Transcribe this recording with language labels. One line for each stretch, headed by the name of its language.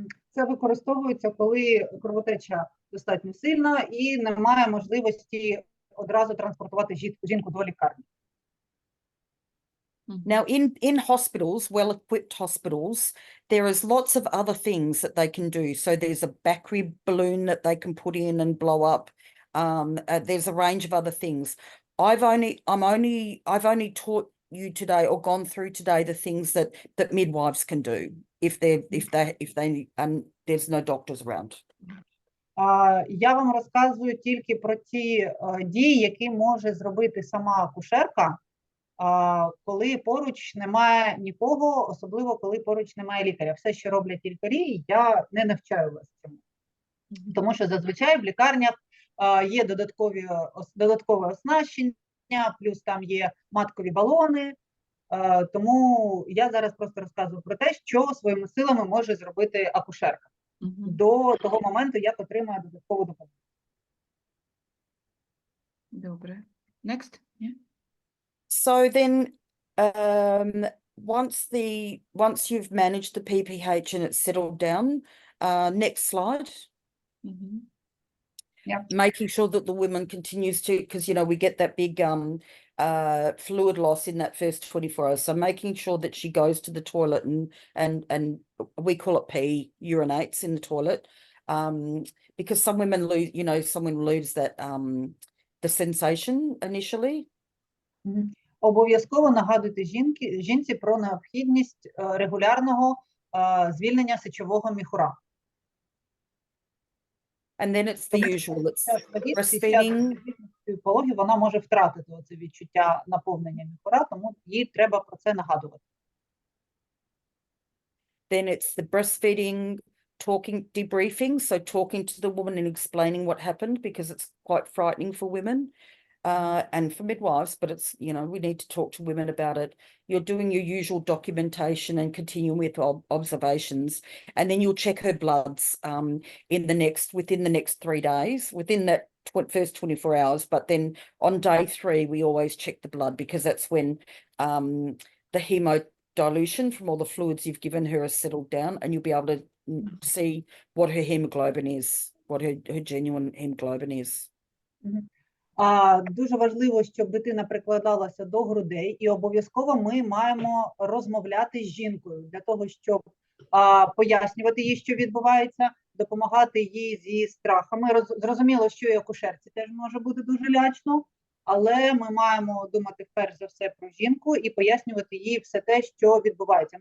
Ukrainian: Це використовується, коли кровотеча достатньо сильна і немає можливості одразу транспортувати жінку до лікарні.
English: Now, in hospitals, well-equipped hospitals, there is lots of other things that they can do. So there's a battery balloon that they can put in and blow up. There's a range of other things. I've only taught you today or gone through today the things that midwives can do if there's no doctors around.
Ukrainian: Я вам розказую тільки про ті дії, які може зробити сама акушерка, коли поруч немає нікого, особливо коли поруч немає лікаря. Все, що роблять лікарі, я не навчаю вас цьому. Тому що зазвичай в лікарнях є додаткове оснащення, плюс там є маткові балони. Тому я зараз просто розказую про те, що своїми силами може зробити акушерка до того моменту, як отримає додаткову допомогу. Добре.
English: Next. Yeah. So then, once you've managed the PPH and it's settled down, next slide. Yeah. Making sure that the woman continues to, because we get that big fluid loss in that first 24 hours. So making sure that she goes to the toilet and we call it pee, urinates in the toilet, because some women lose that the sensation initially.
Ukrainian: Обов'язково нагадуйте жінці про необхідність регулярного звільнення сечового міхура.
English: And then it's the usual, it's breastfeeding.
Ukrainian: Пологів вона може втратити це відчуття наповнення міхура, тому їй треба про це нагадувати.
English: Then it's the breastfeeding, debriefing, so talking to the woman and explaining what happened, because it's quite frightening for women and for midwives, but it's, we need to talk to women about it. You're doing your usual documentation and continuing with observations, and then you'll check her bloods within the next 3 days, within that first 24 hours. But then on day 3, we always check the blood, because that's when the hemodilution from all the fluids you've given her has settled down, and you'll be able to see what her hemoglobin is, what her genuine hemoglobin is.
Ukrainian: Дуже важливо, щоб дитина прикладалася до грудей, і обов'язково ми маємо розмовляти з жінкою для того, щоб пояснювати їй, що відбувається, допомагати їй з її страхами. Зрозуміло, що і акушерці теж може бути дуже лячно, але ми маємо думати перш за все про жінку і пояснювати їй все те, що відбувається.